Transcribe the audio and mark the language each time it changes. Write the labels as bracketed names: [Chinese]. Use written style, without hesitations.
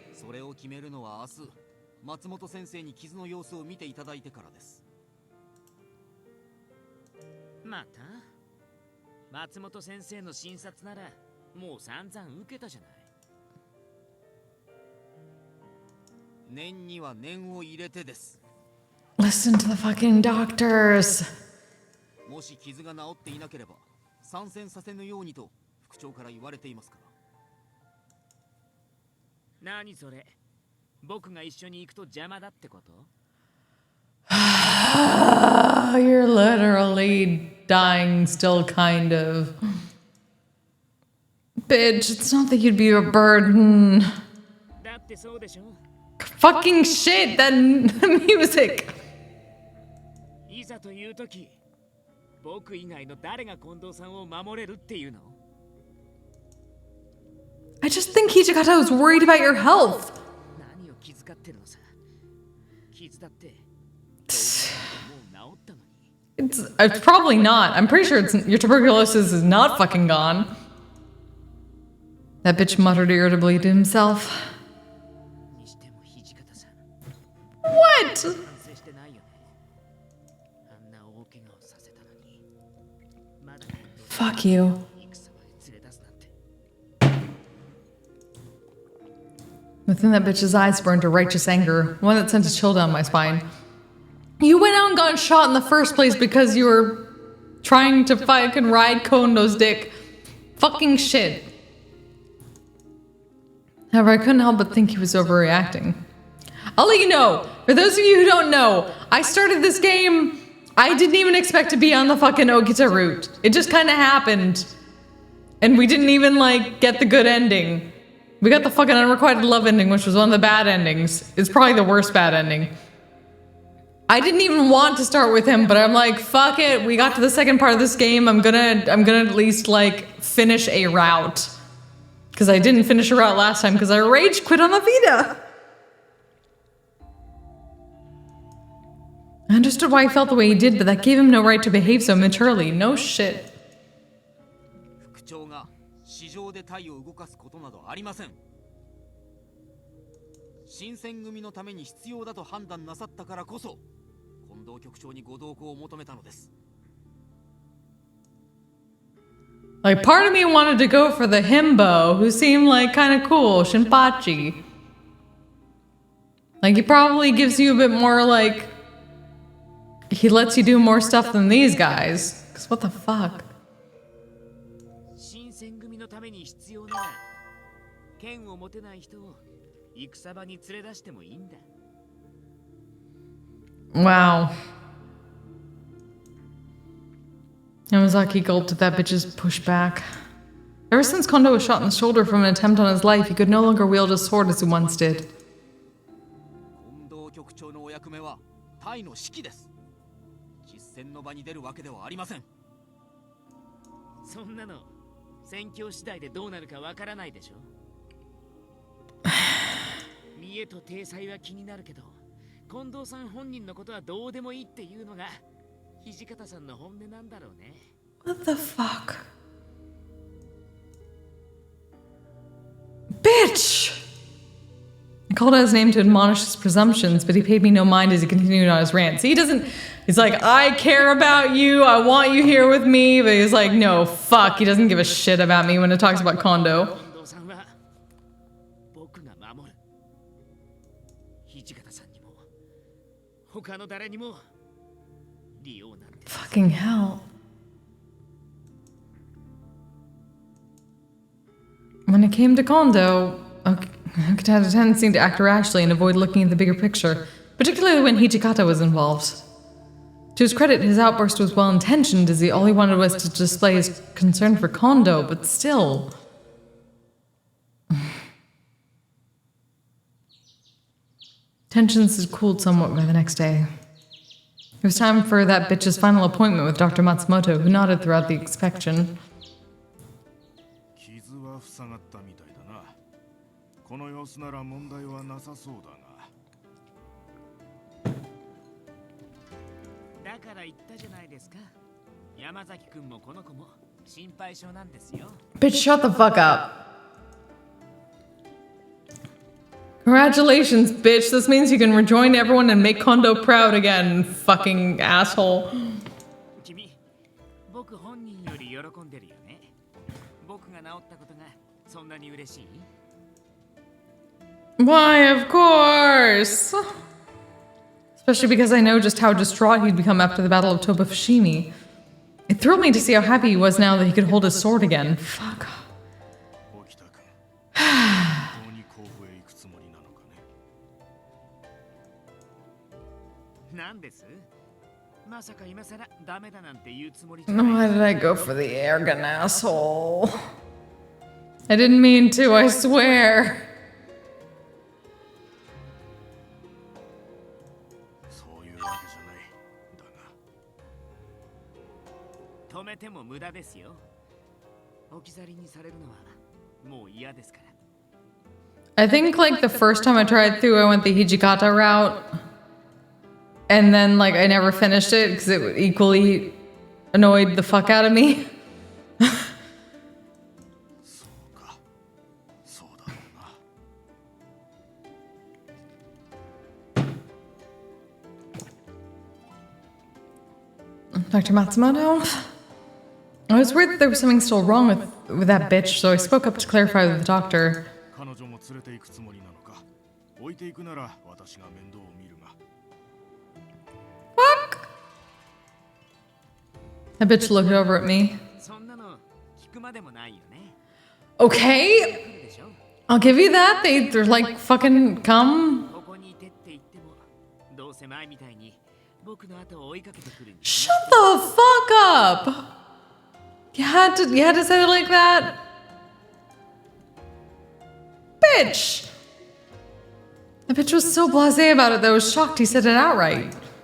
[Japanese] それを決めるのは明日松本先生に傷の様子を見ていただいてからです。また松本先生の診察ならもう散々受けたじゃない。念には念を入れてです。 [English] Listen to the fucking doctors. [Japanese] もし傷が治っていなければ参戦させぬようにと副長から言われていますから。何それ、僕が一緒に行くと邪魔だってこと？ [English] You're literally dying still, kind of. Bitch, it's not that you'd be a burden. [Japanese] だってそうでしょ。 [English] Fucking shit, that music. [Japanese] いざという時、僕以外の誰が近藤さんを守れるっていうの？ [English] I just think Hijikata was worried about your health. [Japanese] 何を気遣ってるのさ。傷だってもう治ったのに。 [English] It's probably not. I'm pretty sure your tuberculosis is not fucking gone. That bitch muttered irritably to himself. [Japanese] にしても土方さん。 [English] What? [Japanese] 反省してないよね。あんな大怪我をさせたのに。まだ [English] Fuck you. [Japanese] 戦まで連れ出すなんて。 [English] Within that bitch's eyes burned a righteous anger, one that sent a chill down my spine. You went out and got shot in the first place because you were trying to fucking ride Kondo's dick. Fucking shit. However, I couldn't help but think he was overreacting. I'll let you know, for those of you who don't know, I started this game, I didn't even expect to be on the fucking Okita route. It just kind of happened. And we didn't even, like, get the good ending. We got the fucking unrequited love ending, which was one of the bad endings. It's probably the worst bad ending. I didn't even want to start with him, but I'm like, fuck it. We got to the second part of this game. I'm gonna at least, like, finish a route. Because I didn't finish a route last time because I rage quit on the Vita. I understood why he felt the way he did, but that gave him no right to behave so maturely. No shit. [Japanese] 副長が市場で隊を動かすことなどありません。新選組のために必要だと判断なさったからこそ近藤局長にご同行を求めたのです。 [English] Like, part of me wanted to go for the himbo, who seemed like kind of cool, Shinpachi. Like, he probably gives you a bit more, like, he lets you do more stuff than these guys. Because what the fuck? [Japanese] 新選組のために必要なら剣を持てない人を戦場に連れ出してもいいんだ。 [English] Wow. Yamazaki gulped at that bitch's pushback. Ever since Kondo was shot in the shoulder from an attempt on his life, he could no longer wield his sword as he once did. [Japanese] 近藤局長のお役目は隊の指揮です。実戦の場に出るわけではありません。そんなの戦況次第でどうなるかわからないでしょ。見栄と体裁は気になるけど、近藤さん本人のことはどうでもいいっていうのが土方さんの本音なんだろうね。 [English] What the fuck? Bitch! I called out his name to admonish his presumptions, but he paid me no mind as he continued on his rant. See, he doesn't... He's like, I care about you, I want you here with me, but he's like, no, fuck, he doesn't give a shit about me when it talks about Kondo. [Japanese] 近藤さんは僕が守る。土方さんにも他の誰にも利用なんて。 [English] Fucking hell. When it came to Kondo, Okita had a tendency to act rashly and avoid looking at the bigger picture, particularly when Hijikata was involved. To his credit, his outburst was well-intentioned, as all he wanted was to display his concern for Kondo, but still... Tensions had cooled somewhat by the next day. It was time for that bitch's final appointment with Dr. Matsumoto, who nodded throughout the inspection. [Japanese] 傷は塞がったみたいだな。この様子なら問題はなさそうだが。だだから言ったじゃないですか。山崎くんもこの子も心配性なんですよ。 [English] Bitch, shut the fuck up. Congratulations, bitch. This means you can rejoin everyone and make Kondo proud again, fucking asshole. [Japanese] 君、僕本人より喜んでるよね。僕が治ったことがそんなに嬉しい？ [English] Why, of course. Especially because I know just how distraught he'd become after the Battle of Toba Fushimi. It thrilled me to see how happy he was now that he could hold his sword again. Fuck. [Japanese] 沖田君本当に甲府へ行くつもりなのかね。なんです？まさか今さらダメだなんて言うつもりじゃない。 [English] Why did I go for the air gun, asshole? I didn't mean to, I swear. [Japanese] そういうわけじゃない。だが止めても無駄ですよ。置き去りにされるのはもう嫌ですから。 [English] I think like the first time I tried through, I went the Hijikata route. And then like I never finished it because it equally annoyed the fuck out of me. [Japanese] そうか。そうだろうな。 [English] Dr. Matsumoto? I was worried that there was something still wrong with that bitch, so I spoke up to clarify with the doctor. [Japanese] 彼女も連れて行くつもりなのか。置いていくなら私が面倒を見るが。 [English] Fuck! That bitch looked over at me. [Japanese] そんなの聞くまでもないよね。 [English] Okay, [Japanese] 来るでしょ。 [English] I'll give you that. They're like fucking come. [Japanese] ここにいてって言ってもどうせ前みたいに僕の後を追いかけてくるんです [English] Shut the fuck up! You had to say it like that? Bitch! The bitch was so blasé about it that I was shocked he said it outright.